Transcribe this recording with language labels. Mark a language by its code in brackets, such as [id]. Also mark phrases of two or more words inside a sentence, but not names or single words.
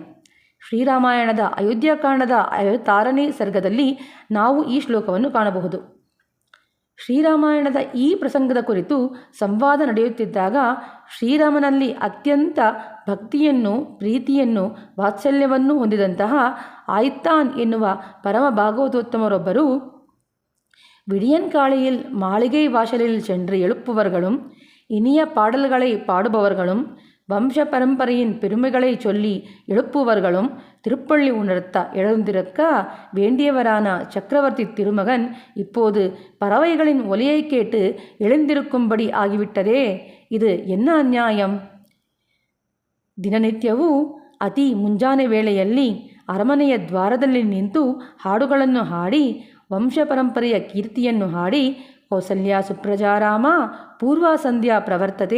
[kn] ಶ್ರೀರಾಮಾಯಣದ ಅಯೋಧ್ಯಕಾಂಡದ 56ನೇ ಸರ್ಗದಲ್ಲಿ ನಾವು ಈ ಶ್ಲೋಕವನ್ನು ಕಾಣಬಹುದು. ಶ್ರೀರಾಮಾಯಣದ ಈ ಪ್ರಸಂಗದ ಕುರಿತು ಸಂವಾದ ನಡೆಯುತ್ತಿದ್ದಾಗ ಶ್ರೀರಾಮನಲ್ಲಿ ಅತ್ಯಂತ ಭಕ್ತಿಯನ್ನು, ಪ್ರೀತಿಯನ್ನು, ವಾತ್ಸಲ್ಯವನ್ನು ಹೊಂದಿದಂತಹ ಆಯಿತ್ತಾನ್ ಎನ್ನುವ ಪರಮ ಭಾಗವತೋತ್ತಮರೊಬ್ಬರು [ta] விடியன் காலையில் மாளிகை வாசலில் சென்று எழுப்புவர்களும் இனிய பாடல்களை பாடுபவர்களும் வம்ச பரம்பரையின் பெருமைகளை சொல்லி எழுப்புவர்களும் திருப்பள்ளி உணர்த்த எழுந்திருக்க வேண்டியவரான சக்கரவர்த்தி திருமகன் இப்போது பறவைகளின் ஒலியை கேட்டு எழுந்திருக்கும்படி ஆகிவிட்டதே, இது என்ன அநியாயம்? [kn] ದಿನನಿತ್ಯವೂ ಅತಿ ಮುಂಜಾನೆ ವೇಳೆಯಲ್ಲಿ ಅರಮನೆಯ ದ್ವಾರದಲ್ಲಿ ನಿಂತು ಹಾಡುಗಳನ್ನು ಹಾಡಿ ವಂಶ ಪರಂಪರೆಯ ಕೀರ್ತಿಯನ್ನು ಹಾಡಿ [sa] ಕೌಸಲ್ಯ ಸುಪ್ರಜಾರಾಮ ಪೂರ್ವ ಸಂಧ್ಯಾ ಪ್ರವರ್ತತೆ